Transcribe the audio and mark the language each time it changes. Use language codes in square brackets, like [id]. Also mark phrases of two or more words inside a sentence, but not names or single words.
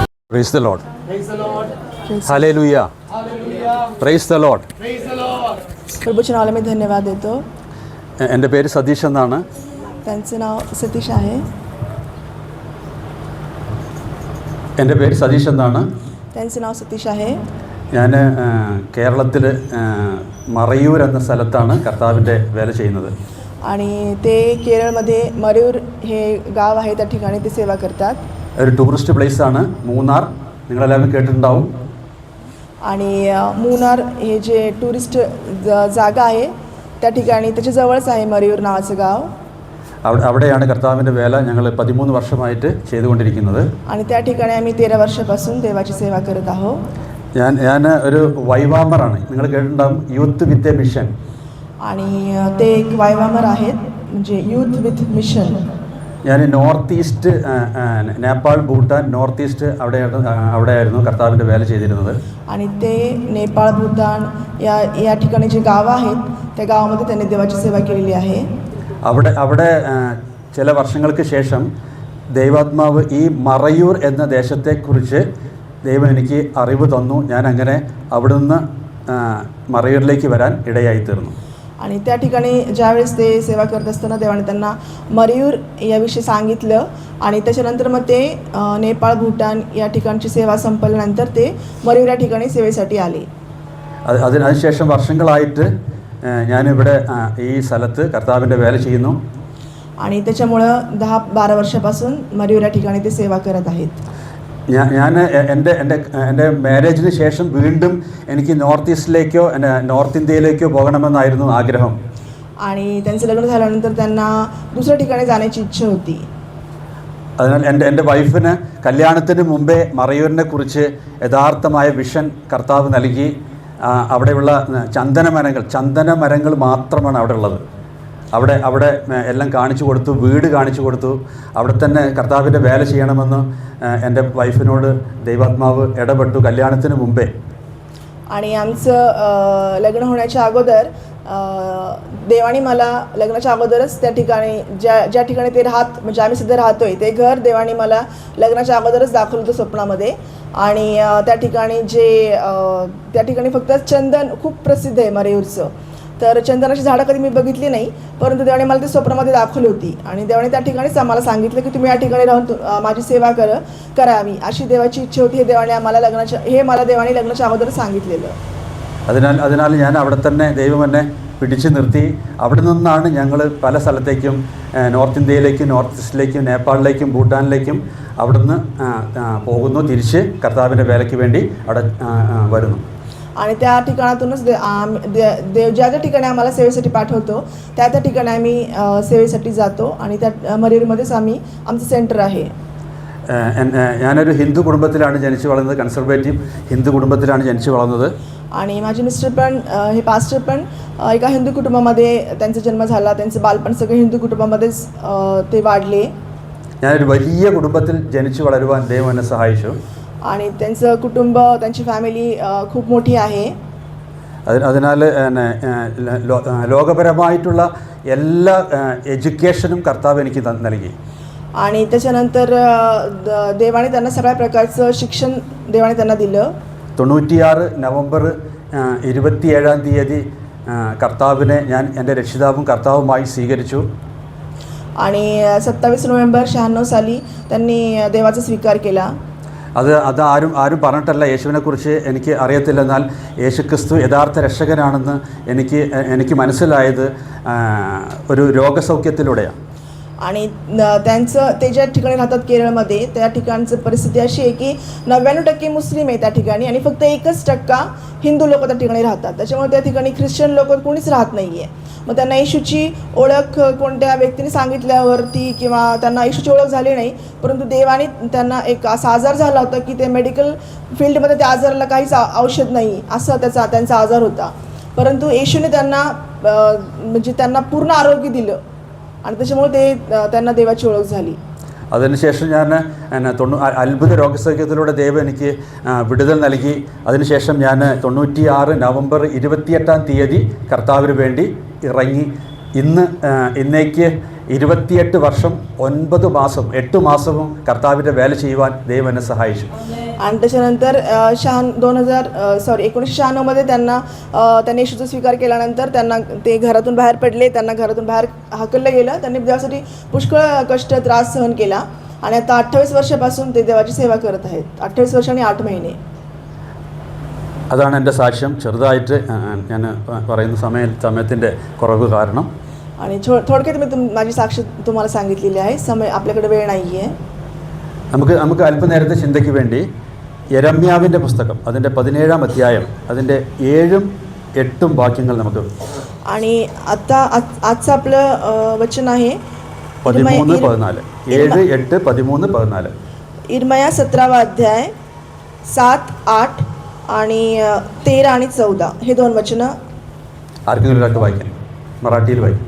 [en] Praise the Lord. Praise the Lord. Hallelujah. Hallelujah. Praise the Lord. Praise the Lord. [mr] प्रभूच्या नावाला मी धन्यवाद देतो. [ml] എൻ്റെ പേര് സതീഷ് എന്നാണ്. [mr] त्यांचं नाव सतीश आहे. [ml] എൻ്റെ പേര് സതീഷ് എന്നാണ്. [mr] त्यांचं नाव सतीश आहे. [ml] ഞാൻ കേരളത്തിൽ മറയൂർ എന്ന സ്ഥലത്താണ് കർത്താവിൻ്റെ വേല ചെയ്യുന്നത്. [mr] आणि ते केरळमध्ये मयूर हे गाव आहे, त्या ठिकाणी ते सेवा करतात. [ml] ഒരു [en] tourist placeആണ് [ml] മൂന്നാർ, നിങ്ങളെല്ലാവരും കേട്ടിട്ടുണ്ടാവും. [mr] आणि मुन्नार हे जे टुरिस्ट जागा आहे त्या ठिकाणी त्याच्या जवळच आहे मयूर नावाचं गाव. [ml] അവിടെയാണ് കർത്താവിൻ്റെ വേല ഞങ്ങൾ 13 വർഷമായിട്ട് ചെയ്തുകൊണ്ടിരിക്കുന്നത്. [mr] आणि त्या ठिकाणी आम्ही 13 वर्षापासून देवाची सेवा करत आहोत. [ml] ഞാൻ ഒരു വൈവാമറാണ്, നിങ്ങൾ കേട്ടിട്ടുണ്ടാവും, യൂത്ത് വിത്ത് എ മിഷൻ. [mr] आणि ते एक वायवामर आहेत, म्हणजे यूथ विथ मिशन. [ml] ഞാൻ നോർത്ത് ഈസ്റ്റ്, നേപ്പാൾ, ഭൂട്ടാൻ, നോർത്ത് ഈസ്റ്റ് അവിടെയായിരുന്നു കർത്താവിൻ്റെ വേല ചെയ്തിരുന്നത്. [mr] आणि ते नेपाळ, भूतान या ठिकाणी जे गावं आहेत त्या गावामध्ये त्यांनी देवाची सेवा केलेली आहे. [ml] അവിടെ ചില വർഷങ്ങൾക്ക് ശേഷം ദൈവാത്മാവ് ഈ മറയൂർ എന്ന ദേശത്തെക്കുറിച്ച് ദൈവം എനിക്ക് അറിവ് തന്നു. ഞാൻ അങ്ങനെ അവിടുന്ന് മറയൂരിലേക്ക് വരാൻ ഇടയായിത്തീർന്നു. [mr] आणि त्या ठिकाणी ज्यावेळेस ते सेवा करत असताना देवाने त्यांना मयूर याविषयी सांगितलं. आणि त्याच्यानंतर मग ते नेपाळ, भूटान या ठिकाणची सेवा संपल्यानंतर ते मयूर या ठिकाणी सेवेसाठी आले. [ml] അതിനുശേഷം വർഷങ്ങളായിട്ട് ഞാനിവിടെ ഈ സ്ഥലത്ത് കർത്താവിൻ്റെ വേല ചെയ്യുന്നു. [mr] आणि त्याच्यामुळं 10-12 वर्षापासून मयूर या ठिकाणी ते सेवा करत आहेत. [ml] ഞാൻ എൻ്റെ മാരേജിന് ശേഷം വീണ്ടും എനിക്ക് നോർത്ത് ഈസ്റ്റിലേക്കോ നോർത്ത് ഇന്ത്യയിലേക്കോ പോകണമെന്നായിരുന്നു ആഗ്രഹം. [mr] आणि त्यांचं लग्न झाल्यानंतर त्यांना दुसऱ्या ठिकाणी जाण्याची इच्छा होती. [ml] അതിനാൽ എൻ്റെ വൈഫിന് കല്യാണത്തിന് മുമ്പേ മറയൂരിനെ കുറിച്ച് യഥാർത്ഥമായ വിഷൻ കർത്താവ് നൽകി. അവിടെയുള്ള ചന്ദനമരങ്ങൾ മാത്രമാണ് അവിടെ ഉള്ളത്. അവിടെ എല്ലാം കാണിച്ചു കൊടുത്തു, വീട് കാണിച്ചു കൊടുത്തു. അവിടെ തന്നെ കർത്താവിൻ്റെ വേല ചെയ്യണമെന്ന് എൻ്റെ വൈഫിനോട് ദൈവാത്മാവ് ഇടപെട്ടു കല്യാണത്തിന് മുമ്പേ. [mr] आणि आमचं लग्न होण्याच्या अगोदर देवाने मला लग्नाच्या अगोदरच त्या ठिकाणी ज्या ठिकाणी ते म्हणजे आम्ही सध्या राहतोय ते घर देवाने मला लग्नाच्या अगोदरच दाखवलं होतं स्वप्नामध्ये. आणि त्या ठिकाणी फक्त चंदन खूप प्रसिद्ध आहे मयूरचं. तर चंदनाची झाडं कधी मी बघितली नाही, परंतु देवाने मला ती स्वप्नामध्ये दाखवली होती. आणि देवाने त्या ठिकाणीच आम्हाला सांगितलं की तुम्ही या ठिकाणी राहून माझी सेवा करावी अशी देवाची इच्छा होती. मला देवाने लग्नाच्या अगोदर सांगितलेलं. [ml] അതിനാൽ ഞാൻ അവിടെ തന്നെ ദൈവം എന്നെ പിടിച്ചു നിർത്തി. അവിടെ നിന്നാണ് ഞങ്ങൾ പല സ്ഥലത്തേക്കും, നോർത്ത് ഇന്ത്യയിലേക്കും, നോർത്ത് ഈസ്റ്റിലേക്കും, നേപ്പാളിലേക്കും, ഭൂട്ടാനിലേക്കും അവിടുന്ന് പോകുന്നു. തിരിച്ച് കർത്താവിൻ്റെ വേലയ്ക്ക് വേണ്ടി അവിടെ വരുന്നു. [mr] आणि त्या ठिकाणातूनच देव ज्या ठिकाणी आम्हाला सेवेसाठी पाठवतो त्या ठिकाणी आम्ही सेवेसाठी जातो. आणि त्या मयूरमध्येच आमचं सेंटर आहे. [ml] ഞാനൊരു ഹിന്ദു കുടുംബത്തിലാണ് ജനിച്ചു വളർന്നത്, കൺസർവേറ്റീവ് ഹിന്ദു കുടുംബത്തിലാണ് ജനിച്ചു വളർന്നത്. [mr] आणि माझे मिस्टर पण हे पास्टर पण एका हिंदू कुटुंबामध्ये त्यांचा जन्म झाला. त्यांचं बालपण सगळं हिंदू कुटुंबामध्येच ते वाढले. [ml] ഞാനൊരു വലിയ കുടുംബത്തിൽ ജനിച്ചു വളരുവാൻ ദൈവം എന്നെ സഹായിച്ചു. [mr] आणि त्यांचं കുटुंब, त्यांची फॅमिली खूप मोठी आहे. [ml] അതിനാൽ ലോകപരമായിട്ടുള്ള എല്ലാ എഡ്യൂക്കേഷനും കർത്താവ് എനിക്ക് നൽകി. [mr] आणि त्याच्यानंतर देवाने त्यांना सगळ्या प्रकारचं शिक्षण देवाने त्यांना दिलं. [ml] 96 നവംബർ 27 കർത്താവിനെ ഞാൻ എൻ്റെ രക്ഷിതാവും കർത്താവുമായി സ്വീകരിച്ചു. [mr] आणि 27 नोव्हेंबर 96 साली त्यांनी देवाचा स्वीकार केला. [ml] അത് ആരും പറഞ്ഞിട്ടല്ല. യേശുവിനെക്കുറിച്ച് എനിക്ക് അറിയത്തില്ല, എന്നാൽ യേശുക്രിസ്തു യഥാർത്ഥ രക്ഷകനാണെന്ന് എനിക്ക് മനസ്സിലായത് ഒരു രോഗസൗഖ്യത്തിലൂടെയാണ്. [mr] आणि ते ज्या ठिकाणी राहतात केरळमध्ये त्या ठिकाणचं परिस्थिती अशी आहे की 99% मुस्लिम आहे त्या ठिकाणी आणि फक्त 1% हिंदू लोक त्या ठिकाणी राहतात. त्याच्यामुळे त्या ठिकाणी ख्रिश्चन लोक कोणीच राहत नाही आहे. मग त्यांना येशूची ओळख कोणत्या व्यक्तीने सांगितल्यावरती किंवा त्यांना येशूची ओळख झाली नाही, परंतु देवाने त्यांना एक असा आजार झाला होता की ते [en] medical fieldमध्ये [mr] त्या आजाराला काहीच औषध नाही असं त्यांचा आजार होता. परंतु येशूने त्यांना पूर्ण आरोग्य दिलं आणि त्याच्यामुळे त्यांना देवाची ओळख झाली. [ml] അതിനുശേഷം ഞാൻ അത്ഭുത രോഗസൗഖ്യത്തിലൂടെ ദൈവം എനിക്ക് വിടുതൽ നൽകി. അതിനുശേഷം ഞാൻ 96 നവംബർ 28 കർത്താവിന് വേണ്ടി ഇറങ്ങി. ഇന്നേക്ക് 28 വർഷം 9 മാസം 8 മാസവും കർത്താവിൻ്റെ വേല ചെയ്യുവാൻ ദൈവം എന്നെ സഹായിച്ചു. [mr] आणि त्याच्यानंतर 1996मध्ये त्यांनी येशूचा स्वीकार केल्यानंतर त्यांना ते घरातून बाहेर पडले, त्यांना घरातून बाहेर हाकललं गेलं. त्यांनी देवासाठी पुष्कळ कष्ट त्रास सहन केला आणि आता 28 വർഷपासून ते देवाची सेवा करत आहेत. 28 वर्ष आणि 8 महिने. [ml] അതാണ് എൻ്റെ സാക്ഷ്യം. ചെറുതായിട്ട് ഞാൻ പറയുന്ന സമയത്തിൻ്റെ കുറവ് കാരണം. [mr] आणि थोडक्यात मी माझी साक्ष तुम्हाला सांगितलेली आहे. समय आपल्याकडे वेळ नाही आहे. [ml] നമുക്ക് അല്പനേരത്തെ ചിന്തയ്ക്ക് വേണ്ടി യെരമ്യാവിൻ്റെ പുസ്തകം അതിൻ്റെ 17-ാം അധ്യായം അതിൻ്റെ 7ഉം 8ഉം വാക്യങ്ങൾ നമുക്ക്. [mr] आणि आता आजचं आपलं वचन आहे 13-14. 7, 8, 13, 14. इर्मया 17वा अध्याय 7, 8 आणि 13 आणि 14 हे 2 वचनं. [ml] आर्केങ്കിലും ഒരാൾക്ക് വായിക്കാം, मराठीയിൽ വായിക്കാം.